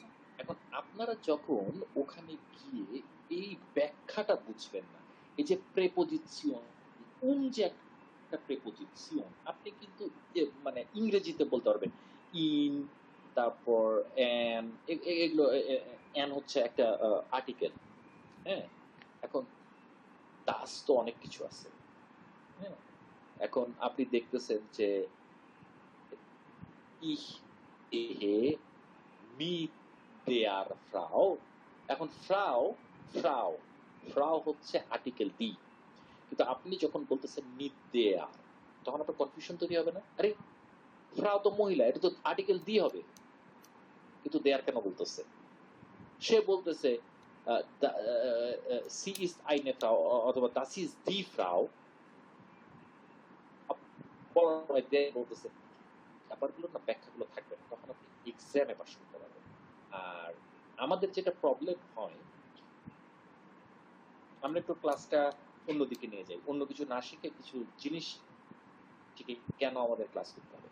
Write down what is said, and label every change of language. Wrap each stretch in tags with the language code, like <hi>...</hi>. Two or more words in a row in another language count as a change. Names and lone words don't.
<bn>এখন আপনারা যখন ওখানে গিয়ে এই ব্যাখ্যাটা বুঝবেন না, এই যে প্রেপোজিশন, যে একটা প্রেপোজিশন আপনি কিন্তু মানে ইংরেজিতে বলতে পারবেন ইন, তারপর এন, এগুলো এন হচ্ছে একটা আর্টিকেল। হ্যাঁ, এখন দাস তো অনেক কিছু আছে। হ্যাঁ, এখন আপনি দেখতেছেন যে</bn> <de>ich ehe mit der Frau,</de> <bn>এখন ফ্রাউ হচ্ছে আর্টিকেল দি, কিন্তু আপনি যখন বলতেছেন</bn> <de>mit der,</de> <bn>তখন আপনার কনফিউশন তৈরি হবে না? আরে ফ্রাউ তো মহিলা, এটা তো আর্টিকেল দি হবে, কিন্তু দেয়ার কেন বলতেছে? সে বলতেছে</bn> <de>Sie ist eine Frau</de> <bn>অথবা</bn> <de>das ist die Frau,</de> <bn>বলতেছে ব্যাপারগুলো না, ব্যাখ্যাগুলো থাকবে না, তখন আপনি এক্সামে পাস করতে পারবেন। আর আমাদের যেটা প্রবলেম হয়, আমরা একটু ক্লাসটা অন্যদিকে নিয়ে যাই, অন্য কিছু না শিখে কিছু জিনিস শিখে কেন আমাদের ক্লাস করতে হবে।</bn>